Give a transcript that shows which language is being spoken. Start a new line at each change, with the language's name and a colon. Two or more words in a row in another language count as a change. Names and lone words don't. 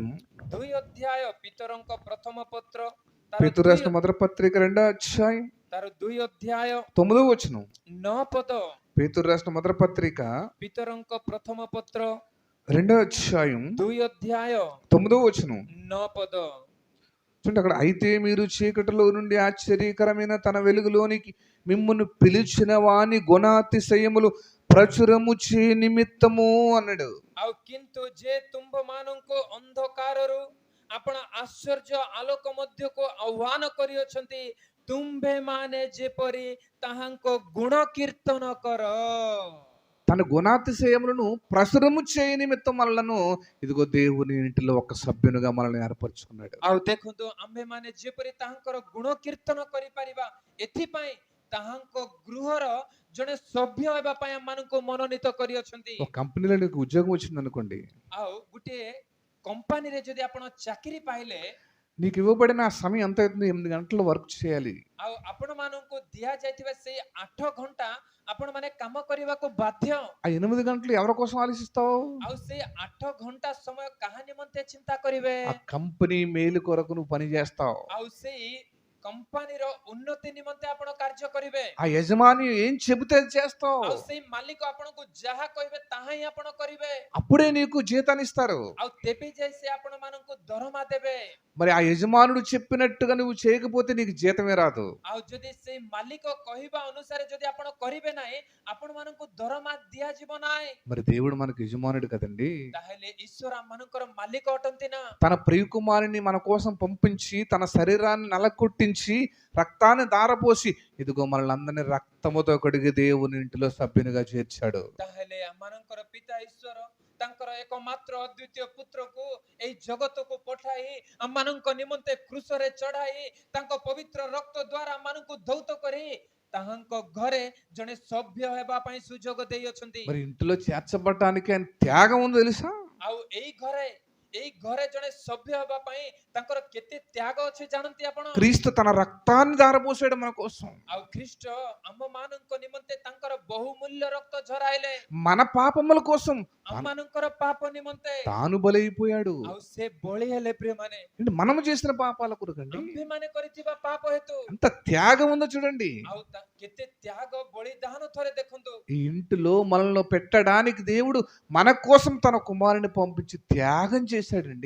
Odia: 2 ଅଧ୍ୟାୟ ପିତରଙ୍କ ପ୍ରଥମ ପତ୍ର
Telugu: పేతురు రాసిన మొదటి పత్రిక 2వ అధ్యాయం
Odia: ତାର 2 ଅଧ୍ୟାୟ
Telugu: 9వ వచనం.
Odia: 9 ପଦ।
Telugu: పేతురు రాసిన మొదటి పత్రిక
Odia: ପିତରଙ୍କ ପ୍ରଥମ ପତ୍ର
Telugu: 2వ అధ్యాయం
Odia: 2 ଅଧ୍ୟାୟ
Telugu: 9వ వచనం.
Odia: 9 పଦ।
Telugu: చూడండి అక్కడ, అయితే మీరు చీకటిలో నుండి ఆశ్చర్యకరమైన తన వెలుగులోనికి మిమ్మును పిలిచిన వాని గుణాతిశయములు ప్రచురము చే నిమిత్తము అన్నాడు.
Odia: ଆଉ କିନ୍ତୁ ଯେ ତୁମ୍ଭମାନଙ୍କୁ ଅନ୍ଧକାରରୁ ଆପଣ ଆଶ୍ଚର୍ଯ୍ୟ ଆଲୋକ ମଧ୍ୟକୁ ଆହ୍ୱାନ କରିଅଛନ୍ତି, ତୁମ୍ଭେମାନେ ଯେପରି ତାହାଙ୍କ ଗୁଣ କୀର୍ତ୍ତନ କର।
Telugu: తన గుణాతిశయములను ప్రసురము చేయ నిమిత్తం మనలను ఇదిగో దేవుని ఇంటిలో ఒక సభ్యునిగా మనల్ని ఏర్పరచుకున్నాడు.
Odia: ଆଉ ଦେଖନ୍ତୁ ଆମ୍ଭେମାନେ ଯେପରି ତାହାଙ୍କର ଗୁଣ କୀର୍ତ୍ତନ କରିପାରିବା, ଏଥିପାଇଁ ତାହାଙ୍କ ଗୃହର ଜଣେ ସଭ୍ୟ ହେବା ପାଇଁ ଆମମାନଙ୍କୁ ମନୋନୀତ କରିଅଛନ୍ତି।
Telugu: ఒక కంపెనీలో నీకు ఉద్యోగం వచ్చింది అనుకోండి,
Odia: ଆଉ ଗୋଟିଏ କମ୍ପାନୀରେ ଯଦି ଆପଣ ଚାକିରି ପାଇଲେ
Telugu: నీకు ఇవ్వబడిన ఆ సమయం ఎంత అవుతుంది? 8 గంటలు వర్క్ చేయాలి.
Odia: ଆଉ ଆପଣ ମାନଙ୍କୁ ଦିଆଯାଇଥିବା ସେଇ 8 ଘଣ୍ଟା ଆପଣ ମାନେ କାମ କରିବାକୁ ବାଧ୍ୟ।
Telugu: ఆ 8 గంటలు ఎవరి కోసం ఆలోచిస్తావు?
Odia: ଆଉ ସେଇ 8 ଘଣ୍ଟା ସମୟ କାହା ନିମନ୍ତେ ଚିନ୍ତା କରିବେ?
Telugu: ఆ కంపెనీ మేలు కొరకు నువ్వు పని చేస్తావు.
Odia: ଆଉ ସେଇ କମ୍ପାନୀର ଉନ୍ନତି ନିମନ୍ତେ ଆପଣ କାର୍ଯ୍ୟ କରିବେ।
Telugu: ఆ యజమాని ఏం చెబితే అది చేస్తావు.
Odia: ଆଉ ସେଇ ମାଲିକ ଆପଣଙ୍କୁ ଯାହା କହିବେ ତାହା ହିଁ ଆପଣ କରିବେ।
Telugu: అప్పుడే నీకు జీతాన్ని ఇస్తారు.
Odia: ଆଉ ତେବେ ଯାଇ ସେ ଆପଣ ମାନଙ୍କୁ ଦରମା ଦେବେ।
Telugu: మరి ఆ యజమానుడు చెప్పినట్టుగా నువ్వు చేయకపోతే నీకు జీతమే రాదు.
Odia: ଆଉ ଯଦି ସେଇ ମାଲିକ କହିବା ଅନୁସାରେ ଯଦି ଆପଣ କରିବେ ନାହିଁ, ଆପଣ ମାନଙ୍କୁ ଦରମା ଦିଆଯିବ ନାହିଁ।
Telugu: మరి దేవుడు మనకు యజమానుడు కదండి.
Odia: ତାହେଲେ ଈଶ୍ୱର ଆମ ମାନଙ୍କର ମାଲିକ ଅଟନ୍ତି ନା?
Telugu: తన ప్రియకుమారుని మన కోసం పంపించి తన శరీరాన్ని నలకొట్టించి రక్తాన్ని దారపోసి ఇదిగో మనల్ని అందరినీ రక్తముతో కడిగి దేవుని ఇంటిలో సభ్యునిగా చేర్చాడు.
Odia: ତାହେଲେ ଆମମାନଙ୍କର ପିତା ଈଶ୍ୱର ତାଙ୍କର ଏକମାତ୍ର ଅଦ୍ୱିତୀୟ ପୁତ୍ରକୁ ଏହି ଜଗତକୁ ପଠାଇ ଆମମାନଙ୍କ ନିମନ୍ତେ କ୍ରୁଶରେ ଚଢାଇ ତାଙ୍କ ପବିତ୍ର ରକ୍ତ ଦ୍ୱାରା ଆମମାନଙ୍କୁ ଧୌତ କରି ତାହାଙ୍କ ଘରେ ଜଣେ ସଭ୍ୟ ହେବା ପାଇଁ ସୁଯୋଗ ଦେଇଅଛନ୍ତି।
Telugu: మరి ఇంటిలో చేర్చబడటానికి ఆయన త్యాగం ఉందో తెలుసా?
Odia: ଆଉ ଏଇ ଘରେ ଜଣେ ସଭ୍ୟ ହେବା ପାଇଁ ତାଙ୍କର କେତେ ତ୍ୟାଗ ଅଛି ଜାଣନ୍ତି ଆପଣ?
Telugu: క్రీస్తు తన రక్తాన్ని దారపోసాడు మన కోసం.
Odia: ଆଉ ଖ୍ରୀଷ୍ଟ ଆମ ମାନଙ୍କ ନିମନ୍ତେ ତାଙ୍କର ବହୁମୂଲ୍ୟ ରକ୍ତ ଝରାଇଲେ
Telugu: మన పాపముల కోసం
Odia: ଆମମାନଙ୍କର ପାପ ନିମନ୍ତେ।
Telugu: తాను బలైపోయాడు.
Odia: ଆଉ ସେ బలి ହେଲେ ప్రియମାନେ,
Telugu: అంటే మనము చేసిన పాపాల కొరకండి.
Odia: ଆମ୍ଭେମାନେ କରିଥିବା ପାପ ହେତୁ।
Telugu: ఎంత త్యాగం ఉందో చూడండి.
Odia: ଆଉ କେତେ ତ୍ୟାଗ ବଳିଦାନ ଥରେ ଦେଖନ୍ତୁ।
Telugu: ఈ ఇంటిలో మనల్ని పెట్టడానికి దేవుడు మన కోసం తన కుమారుని పంపించి త్యాగం చేశాడండి.